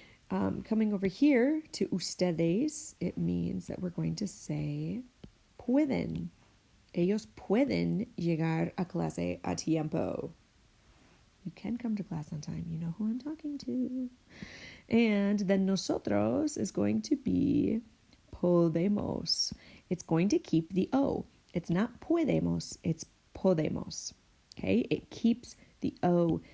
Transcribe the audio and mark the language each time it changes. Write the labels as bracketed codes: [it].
[en] Coming over here to ustedes, it means that we're going to say pueden. [es] Ellos pueden llegar a clase a tiempo. [en] You can come to class on time. You know who I'm talking to. And then nosotros is going to be podemos. It's going to keep the O. It's not podemos, it's podemos. Okay? It keeps the O.